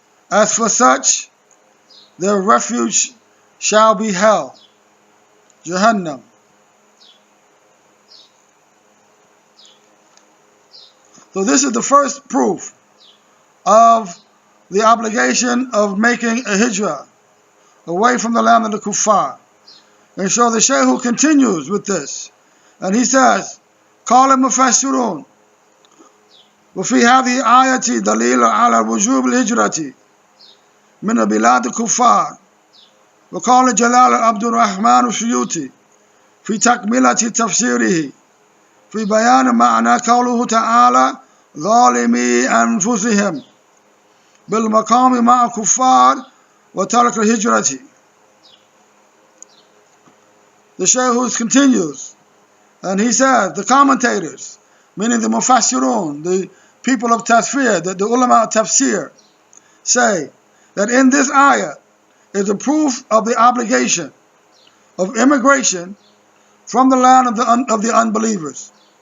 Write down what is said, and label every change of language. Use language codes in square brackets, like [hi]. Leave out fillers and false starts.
[en] As for such, their refuge shall be hell, Jahannam. So this is the first proof of the obligation of making a hijrah away from the land of the kuffar. And so the Shaykh continues with this, and he says, [ar] قال المفسرون وفي هذه آية دليل على وجوب الهجرة من بلاد الكفار. وقال جلال عبد الرحمن السيوطي في تكملة تفسيره في بيان معنى قوله تعالى ظالمي أنفسهم بالمقام مع الكفار وترك الهجرة. [en] The Shaykh continues, and he says, the commentators, meaning the mufassirun, the people of tafsir, the ulama of tafsir, say that in this ayah is a proof of the obligation of immigration from the land of the unbelievers.